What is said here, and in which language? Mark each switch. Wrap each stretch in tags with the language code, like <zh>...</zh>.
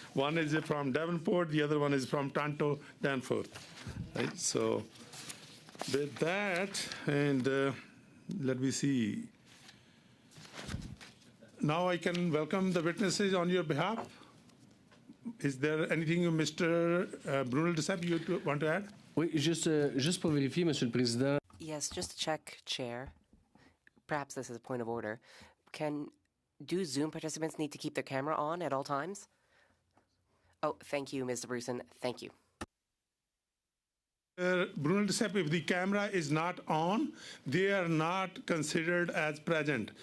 <en>One is from Devonport, the other one is from Tonto, Danforth. Right, so with that, and let me see. Now I can welcome the witnesses on your behalf. Is there anything, Mr. Bruno Desapp, you want to add?</en> <fr>Oui, juste pour vérifier, Monsieur le Président.</fr> <en>Yes, just to check, Chair. Perhaps this is a point of order. Do Zoom participants need to keep their camera on at all times? Oh, thank you, Ms. Bruson. Thank you. Bruno Desapp, if the camera is not on, they are not considered as present.</en>